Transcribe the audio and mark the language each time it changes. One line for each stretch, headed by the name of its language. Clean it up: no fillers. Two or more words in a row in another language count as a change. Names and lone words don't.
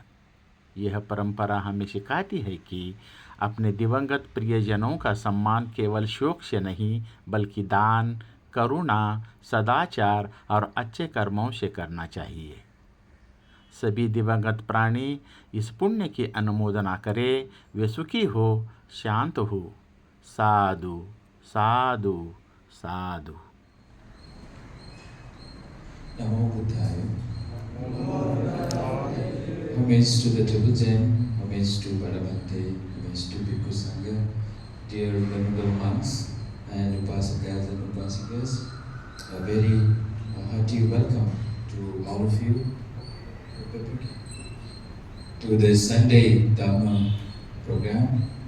Hindi: यह परंपरा हमें सिखाती है कि अपने दिवंगत प्रियजनों का सम्मान केवल शोक से नहीं बल्कि दान, करुणा, सदाचार और अच्छे कर्मों से करना चाहिए। सभी दिवंगत प्राणी इस पुण्य की अनुमोदना करें, वे सुखी हो, शांत हो।
Pali: साधु साधु साधु। Namo Buddhaya.
English: Homage to the Triple Gem, homage to Bhadavante, homage to Bhikkhu Sangha, dear venerable monks and upasakas and upasikas. A very hearty welcome to all of you to this Sunday Dhamma program.